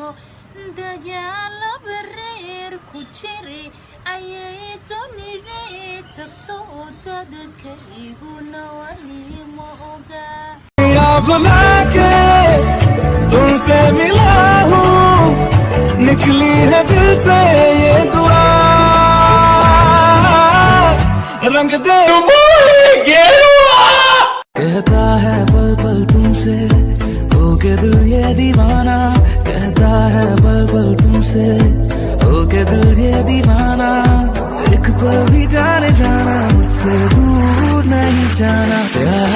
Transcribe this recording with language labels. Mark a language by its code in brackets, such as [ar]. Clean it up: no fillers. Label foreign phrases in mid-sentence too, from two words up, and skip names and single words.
[so] dagaalo bareer ku jiray ayay dunidii tagto dadka iguna wali ma oga [hi] तुमसे मिला हूँ निकली है दिल से ये दुआ रंग दे कहता है पल पल तुमसे हो के दिल ये दीवाना कहता है पल पल तुमसे हो के दिल ये दीवाना एक पल भी जाने जाना मुझसे दूर नहीं जाना